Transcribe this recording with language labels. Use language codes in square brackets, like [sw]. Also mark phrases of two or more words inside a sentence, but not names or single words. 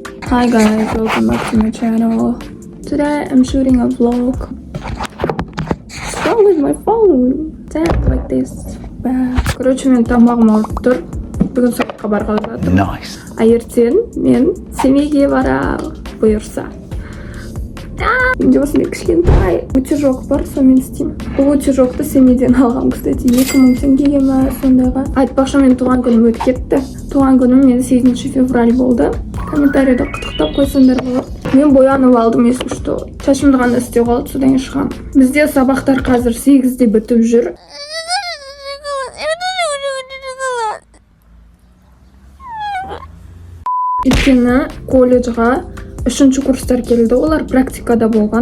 [en] Hi guys, welcome back to my channel. Today I'm shooting a vlog. What's wrong with my phone? Damn, like this. Bad. [kk] Короче, мен тамағым ауырып тұр. Бүгін сабаққа барғалы жатырмын. Nice. Ертең мен семейге барамын, бұйырса. Менде осындай кішкентай утюжок бар, сонымен істеймін. Бұл утюжокты семейден алғам, кстати, 2000 теңгеге ма сондайға. Айтпақшы, мен туған күнім өтіп кетті. Туған күнім мен 8 февраль болды. Комментарийда құттықтап қойсаңдар болады. Мен боянып алдым, [ru] если что. [kk] Шашымды ғана істеу қалды, содан шығам. Бізде сабақтар қазір 8-де бітіп жүр. Өйткені колледжға 3-ші курстар келді, олар практикада болған.